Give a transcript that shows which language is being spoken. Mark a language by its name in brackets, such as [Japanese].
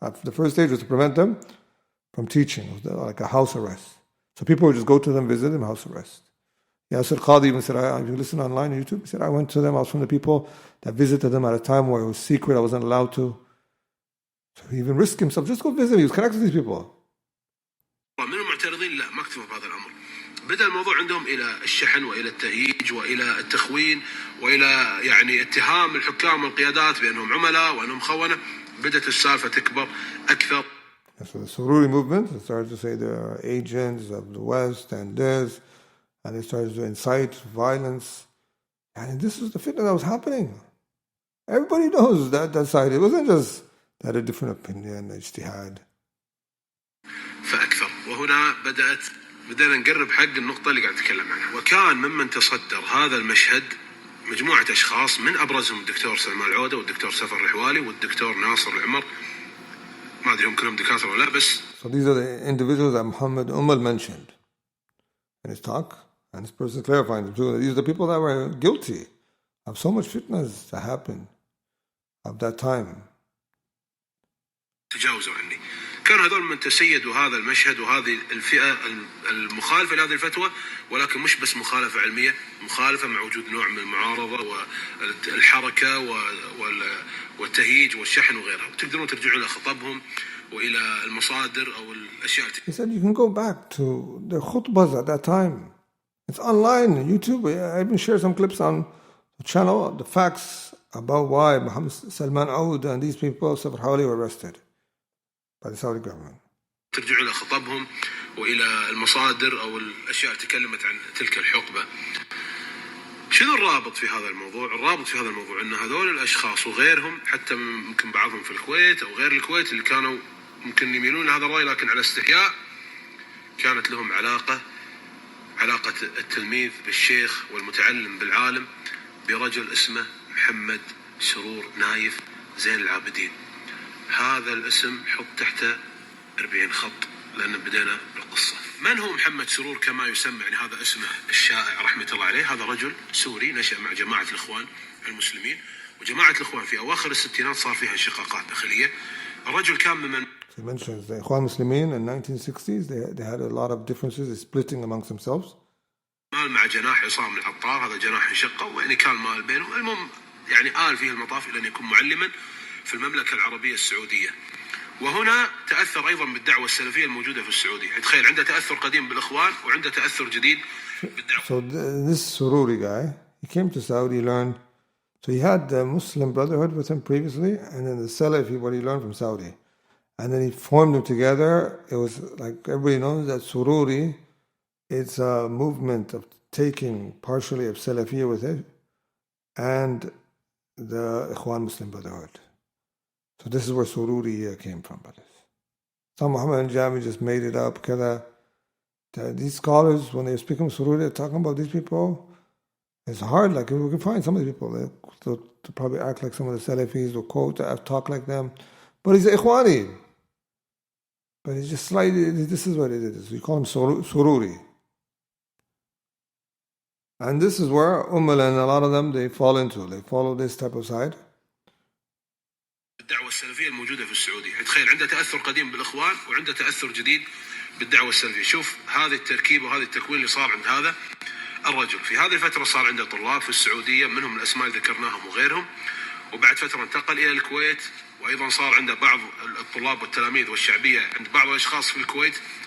[English] The first stage was to prevent them from teaching, it was like a house arrest. So people would just go to them, visit them, house arrest. Yasir Qadi even said, if you listen online on YouTube, he said, I went to them, I was from the people that visited them at a time where it was secret, I wasn't allowed to. So he even risked himself, just go visit, he was connected to these people. [Arabic] منهم معترضين لا ما اكتفوا بهذا الامر. بدأ الموضوع عندهم الى الشحن والى التهييج والى التخوين والى يعني اتهام الحكام والقيادات بانهم عملاء وانهم خونه. بدأت السالفه تكبر اكثر. [English] So the Sururi movement started to say they are agents of the West and this, and they started to incite violence. And this is the fitna that was happening. Everybody knows that side. It wasn't just they had a different opinion, ijtihad. [Arabic] فأكثر. وهنا بدأنا نقرب حق النقطة اللي قاعد أتكلم عنها. وكان ممن تصدر هذا المشهد مجموعة أشخاص من أبرزهم الدكتور سلمان العودة والدكتور سفر الرحوالي والدكتور ناصر العمر. ما أدري هم كلهم دكاترة ولا بس. [English] So these are the individuals that Muhammad Umal mentioned in his talk, and this person clarifying them too. These are the people that were guilty of so much fitnas that happened of that time. [Arabic] تجاوزوا عني. كانوا هذول من تسيدوا هذا المشهد وهذه الفئة المخالفة لهذه الفتوى، ولكن مش بس مخالفة علمية، مخالفة مع وجود نوع من المعارضة والحركة والتهييج والشحن وغيرها. تقدرون ترجعوا إلى خطبهم وإلى المصادر أو الأشياء. [English] He said you can go back to the khutbahs at that time. It's online on YouTube. I even share some clips on the channel, the facts about why Muhammad Salman Aoud and these people, Safar Hawali, were arrested by the Saudi government. [Arabic] ترجعوا إلى خطبهم وإلى المصادر أو الأشياء اللي تكلمت عن تلك الحقبة. شنو الرابط في هذا الموضوع؟ الرابط في هذا الموضوع أن هذول الأشخاص وغيرهم، حتى ممكن بعضهم في الكويت أو غير الكويت اللي كانوا ممكن يميلون لهذا الرأي لكن على استحياء، كانت لهم علاقة التلميذ بالشيخ والمتعلم بالعالم برجل اسمه محمد سرور نايف زين العابدين. هذا الاسم حط تحته 40 خط لأن بدينا بالقصة. من هو محمد سرور كما يسمى؟ يعني هذا اسمه الشائع رحمة الله عليه. هذا رجل سوري نشأ مع جماعة الإخوان المسلمين، وجماعة الإخوان في أواخر الستينات صار فيها انشقاقات داخلية. الرجل كان ممن [English] He mentions the Ikhwan Muslimin in 1960s. They had a lot of differences, splitting amongst themselves. [Arabic] مال مع جناح عصام العطار، هذا جناح انشقه ويعني كان مال بينهم. المهم يعني آل فيه المطاف إلى أن يكون معلما في المملكة العربية السعودية. وهنا تأثر أيضا بالدعوة السلفية الموجودة في السعودية. تخيل عنده تأثر قديم بالإخوان وعنده تأثر جديد بالدعوة. [English] So this Sururi guy, he came to Saudi, learned. So he had the Muslim Brotherhood with him previously, and then the Salafi, what he learned from Saudi. And then he formed them together. It was like everybody knows that Sururi, it's a movement of taking partially of Salafiyya with it and the Ikhwan Muslim Brotherhood. So this is where Sururi came from, brothers. Some Muhammad al-Jami just made it up. These scholars, when they're speaking of Sururi, they're talking about these people. It's hard. Like we can find some of these people. They'll probably act like some of the Salafis or quote, talk like them. But he's an Ikhwani. But he's just slightly, this is what it is. We call him Sururi. And this is where Umal and a lot of them, they fall into. They follow this type of side. [Arabic] الدعوة السلفية الموجودة في السعودية. تخيل عنده تأثر قديم بالإخوان وعنده تأثر جديد بالدعوة السلفية. شوف هذه التركيب وهذه التكوين اللي صار عند هذا الرجل. في هذه الفترة صار عنده طلاب في السعودية، منهم الأسماء اللي ذكرناهم وغيرهم. وبعد فترة انتقل إلى الكويت، وأيضا صار عنده بعض الطلاب والتلاميذ والشعبية عند بعض الأشخاص في الكويت.